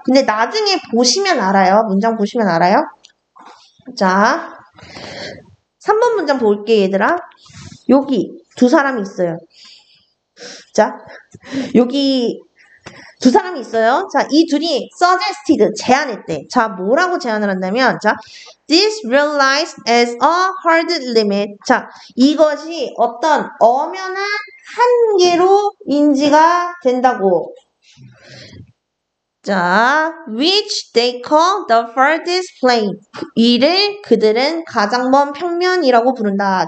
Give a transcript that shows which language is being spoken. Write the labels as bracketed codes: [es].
[ko] 근데 나중에 보시면 알아요. 문장 보시면 알아요. 자, 3번 문장 볼게, 얘들아. 여기 두 사람이 있어요. 자, 여기 두 사람이 있어요. 자, 이 둘이 [en] suggested, [ko] 제안했대. [en] 자, [ko] 뭐라고 제안을 한다면, [en] 자, this realized as a hard limit. [ko] 자, 이것이 어떤 엄연한 한계로 인지가 된다고. [en] 자, which they call the farthest plane. [ko] 이를 그들은 가장 먼 평면이라고 부른다.